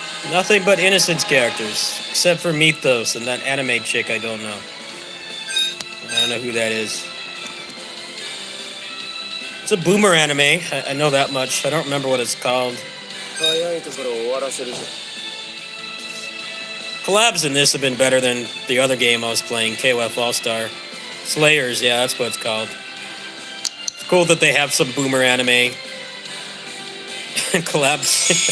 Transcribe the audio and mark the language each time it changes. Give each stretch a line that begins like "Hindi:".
English: Nothing but Innocence characters, except for Mythos and that anime chick I don't know. I don't know who that is. It's a boomer anime. I know that much. I don't remember what it's called.
Japanese: 早いところ終わらせるぞ。
English: Collabs in this have been better than the other game I was playing, KOF All-Star. Slayers, yeah, that's what it's called. It's cool that they have some boomer anime collabs.